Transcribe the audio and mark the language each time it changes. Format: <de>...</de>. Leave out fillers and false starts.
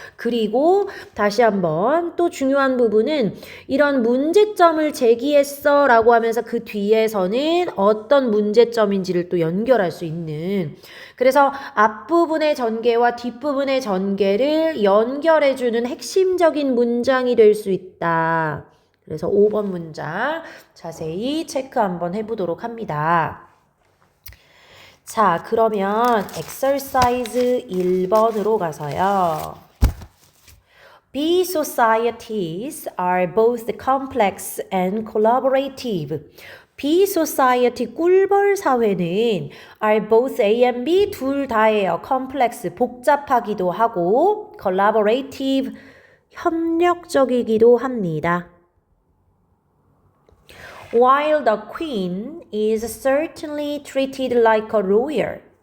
<ko>그리고 다시 한번 또 중요한 부분은 이런 문제점을 제기했어 라고 하면서 그 뒤에서는 어떤 문제점인지를 또 연결할 수 있는 그래서 앞부분의 전개와 뒷부분의 전개를 연결해주는 핵심적인 문장이 될 수 있다. 그래서 5번 문장 자세히 체크 한번 해보도록 합니다. 자, 그러면 exercise 1번으로 가서요.</ko> <en>Bee societies are both complex and collaborative.</en> <ko>Bee society 꿀벌 사회는</ko> <en>are both A and B</en> <ko>둘 다예요. complex 복잡하기도 하고 collaborative 협력적이기도 합니다.</ko> <en>While the queen is certainly treated like a royal.</en>